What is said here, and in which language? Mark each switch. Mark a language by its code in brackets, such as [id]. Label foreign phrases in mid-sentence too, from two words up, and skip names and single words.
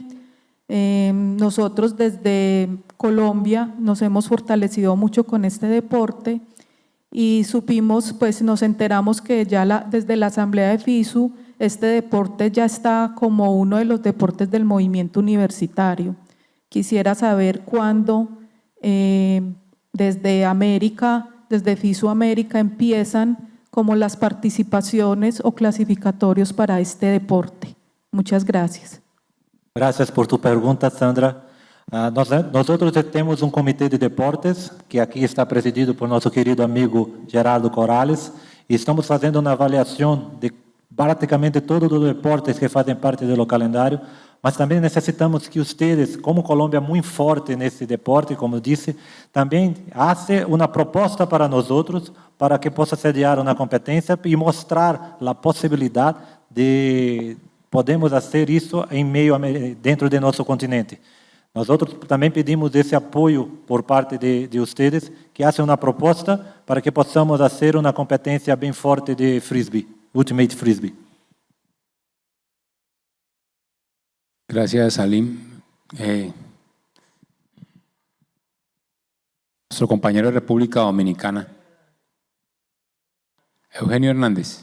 [es] Nosotros desde Colombia nos hemos fortalecido mucho con este deporte y supimos, pues nos enteramos que ya desde la asamblea de FISU este deporte ya está como uno de los deportes del movimiento universitario. Quisiera saber cuándo desde América, desde FISU América empiezan como las participaciones o clasificatorios para este deporte. Muchas gracias. Gracias por tu pergunta, Sandra. [pt] Nós temos um comitê de deportes, que aqui está presidido por nosso querido amigo Gerardo Corales, e estamos fazendo uma avaliação de praticamente todos os deportes que fazem parte do calendário, mas também necessitamos que vocês, como Colômbia muito forte nesse deporte, como disse, também façam uma proposta para nós outros, para que possa sediar uma competência e mostrar a possibilidade de podemos fazer isso em meio dentro de nosso continente. [es] Nosotros también pedimos ese apoyo por parte de ustedes, que hacen una proposta para que possamos hacer una competencia bien fuerte de Frisbee, Ultimate Frisbee. Gracias, Salim. Nuestro compañero de República Dominicana, Eugenio Hernández.